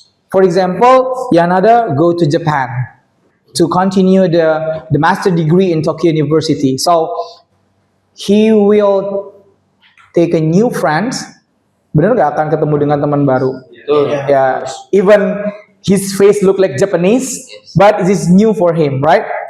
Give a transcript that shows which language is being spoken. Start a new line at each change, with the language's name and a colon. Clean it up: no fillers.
English: For example, Yanada go to Japan to continue the master degree in Tokyo University. So he will take a new friends.
Indonesian: Bener gak akan ketemu dengan teman baru?
English: Ya, even his face look like Japanese, but it is new for him, right?